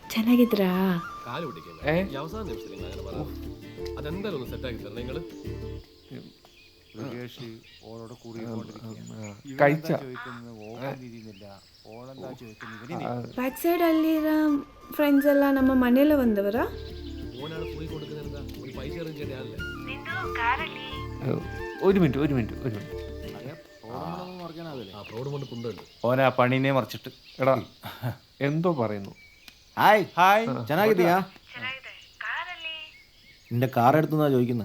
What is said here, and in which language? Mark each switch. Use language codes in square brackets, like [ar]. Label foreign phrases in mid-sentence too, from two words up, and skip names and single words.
[kn] ಚೆನ್ನಾಗಿದ್ರಾ? [ml] അതെന്തായാലും ഒന്ന് സെറ്റ് ആക്കി തരണം നിങ്ങൾ. [en] back side [kn] ಅಲ್ಲಿರೋ ಫ್ರೆಂಡ್ಸ್ ಎಲ್ಲ ನಮ್ಮ ಮನೆಯಲ್ಲ ಬಂದವರಾ? [ml] ഒരു മിനിറ്റ് ഓനാ പണീനെ മറിച്ചിട്ട് എടാ എന്തോ പറയുന്നു. ഹായ് ഹായ് ಚೆನ್ನಾಗಿದ್ದೀಯಾ? നിന്റെ കാർ എടുത്തുന്നാ ചോദിക്കുന്നത്.